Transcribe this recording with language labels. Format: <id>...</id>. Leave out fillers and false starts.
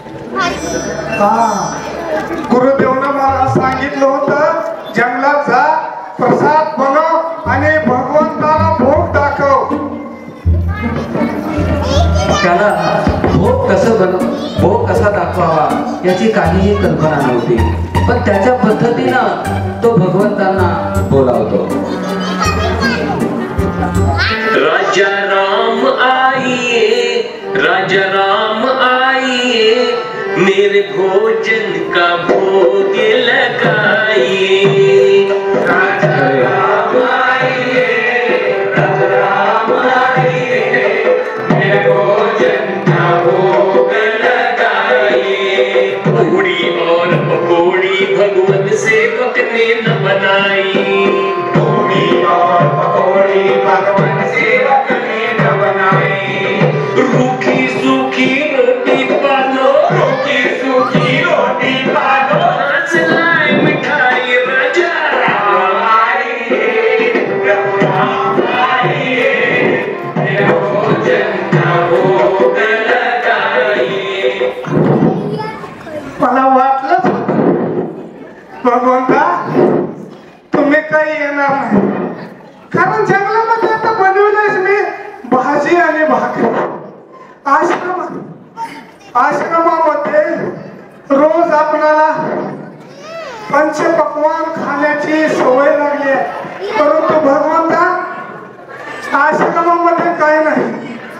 <mr>गुरुदेवनं मला सांगितलं होतं, जंगलात जा, प्रसाद बनव आणि भगवंताला भोग दाखव. त्याला भोग कसा दाखवावा याची काहीही कल्पना नव्हती, पण त्याच्या पद्धतीनं तो भगवंतांना बोलावतो.</mr> <hi>राजा राम आइए, राजा राम आइए, मेरे भोजन का भोग लगाइए. राजा राम आइए, राजा राम आइए, मेरे भोजन का भोग लगाइए. पूड़ी और पकौड़ी भगवत सेवक ने न बनाई. पूड़ी और पकौड़ी भगवत सेवक ने न बनाई. रूखी सूखी रोटी पालो, रूखी सूखी रोटी पालो, हाथ लाए मिठाई. राजा राम आइए, प्रभु राम आइए, मेरे भोजन का भोग लगाइए.</hi> <mr>मला वाटलंच भगवंता तुम्ही काही येणार नाही, कारण जंगलामध्ये आता बनवलंयच मी भाजी आणि भाकरी. आश्रमामध्ये रोज आपणाला पंचपक्वान खाण्याची सवय लागली आहे, परंतु भगवंता आश्रमामध्ये काय नाही.</mr>